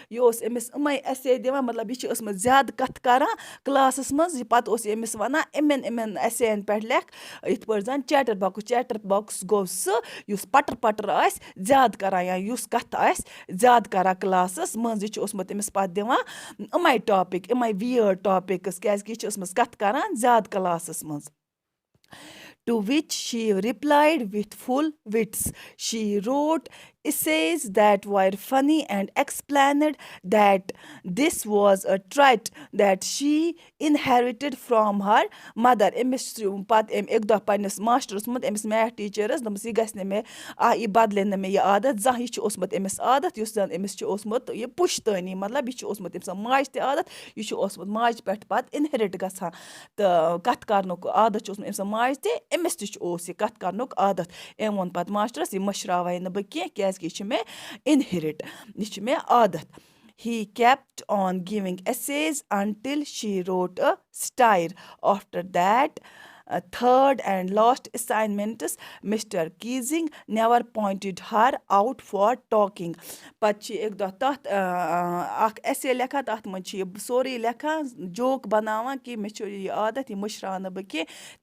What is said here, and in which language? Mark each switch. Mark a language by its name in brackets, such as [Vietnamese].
[Kashmiri] یہِ اوس أمِس یِمَے essay دِوان مطلب یہِ چھِ ٲسمٕژ زیادٕ کَتھٕ کران کلاسَس منٛز یہِ پَتہٕ اوس یہِ أمِس وَنان یِمَن essay یَن پٮ۪ٹھ لیکھ یِتھ پٲٹھۍ زَن چیٹر باکٕس گوٚو سُہ یُس پَٹر پَٹر آسہِ زیادٕ کران یا یُس کَتھٕ آسہِ زیادٕ کران کلاسَس منٛز. یہِ چھُ اوسمُت أمِس پَتہٕ دِوان یِمَے ٹاپِک یِمَے ویٲرڈ ٹاپِکٕس کیازِ کہِ یہِ چھِ ٲسمٕژ کَتھٕ کران زیادٕ کلاسَس منٛز. [English] To which she replied with full wits. She wrote essays that were funny and explained that this was a trait that she inherited from her mother. [Kashmiri] أمِس پَتہٕ أمۍ اَکہِ دۄہ پنٛنِس ماسٹرَس ووٚنمُت أمِس میتھ ٹیٖچَرَس دوٚپمَس یہِ گژھِ نہٕ مےٚ یہِ بَدلہِ نہٕ مےٚ یہِ عادت زانٛہہ. یہِ چھُ اوسمُت أمِس عادت یُس زَن أمِس چھُ اوسمُت یہِ پُشتٲنی مطلب یہِ چھُ اوسمُت أمۍ سٕنٛز ماجہِ تہِ عادت یہِ چھُ اوسمُت ماجہِ پٮ۪ٹھ پَتہٕ اِنہِرِٹ گژھان تہٕ کَتھ کَرنُک عادت چھُ اوسمُت أمۍ سٕنٛز ماجہِ تہِ أمِس تہِ اوس یہِ کَتھ کَرنُک عادت. أمۍ ووٚن پَتہٕ ماسٹرَس یہِ مٔشراوَے نہٕ بہٕ کینٛہہ کیٛازِکہِ یہِ چھُ مےٚ اِنہِرِٹ یہِ چھُ مےٚ عادت. [English] He kept on giving essays until she wrote a satire. After that, third and last assignments, Mr. Keesing never pointed her out for talking. [Kashmiri] پَتہٕ چھِ اَکہِ دۄہ تَتھ اَکھ ایسے لیکھان تَتھ منٛز چھِ یہِ سورُے لیکھان جوک بَناوان کہِ مےٚ چھُ یہِ عادت یہِ مٔشراو نہٕ بہٕ کینٛہہ.